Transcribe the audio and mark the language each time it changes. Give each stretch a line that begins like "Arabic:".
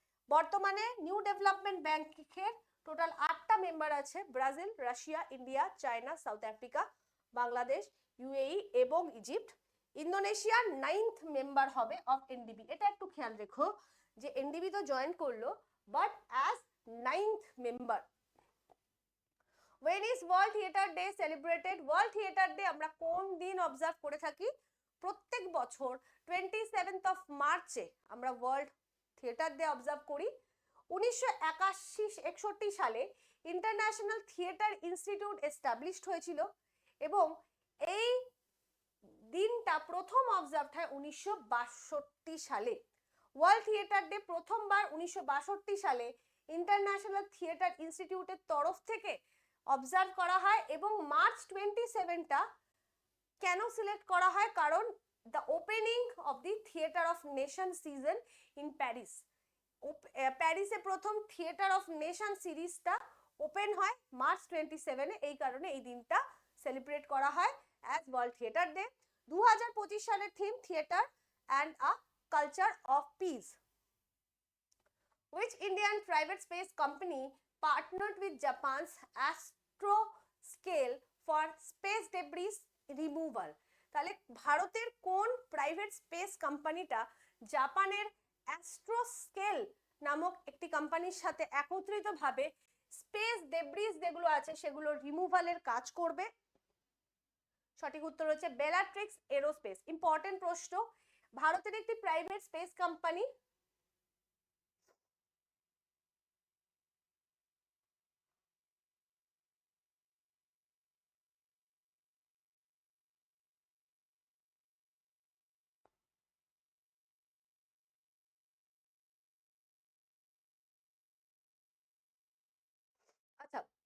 Bangla: বর্তমানে new development ব্যাংকের total 8টা member আছে, Brazil, Russia, India, China, south Africa, Bangladesh, UAE এবং ইজিপ্ট। ইন্দোনেশিয়া 9th মেম্বার হবে অফ এনডিবি। এটা একটু খেয়াল রেখো যে এনডিবি তো জয়েন করলো but as 9th member.
English: When is World Theatre Day celebrated?
Bangla: World Theatre Day আমরা কোন দিন অবজার্ভ করে থাকি? প্রত্যেক বছর 27th of মার্চে আমরা ওয়ার্ল্ড থিয়েটার ডে অবজার্ভ করি। 1961 সালে ইন্টারন্যাশনাল থিয়েটার ইনস্টিটিউট এস্টাবলিশড হয়েছিল এবং এই দিনটা প্রথম অবজার্ভ হয় 1962 সালে। ওয়ার্ল্ড থিয়েটার ডে প্রথমবার 1962 সালে ইন্টারন্যাশনাল থিয়েটার ইনস্টিটিউটের তরফ থেকে অবজার্ভ করা হয়। এবং মার্চ 27টা কেন সিলেক্ট করা হয়? কারণ the opening of the theatre of nation season in Paris. প্যারিসে প্রথম থিয়েটার অফ নেশন সিরিজটা ওপেন হয় মার্চ 27-এ, এই কারণে এই দিনটা সেলিব্রেট করা হয় অ্যাজ ওয়ার্ল্ড থিয়েটার ডে। 2025 সালের theme theatre and a culture of piece.
English: Which Indian private space company partnered with Japan's Astroscale for space debris removal?
Bangla: তাহলে ভারতের কোন প্রাইভেট স্পেস কোম্পানিটা জাপানের অ্যাস্ট্রোস্কেল নামক একটি কোম্পানির সাথে একত্রিতভাবে স্পেস ডেব্রিস যেগুলো আছে সেগুলো রিমুভালের কাজ করবে? সঠিক উত্তর হচ্ছে বেলাট্রিক্স এরোস্পেস। ইম্পর্টেন্ট প্রশ্ন, ভারতের একটি প্রাইভেট স্পেস কোম্পানি আচ্ছা,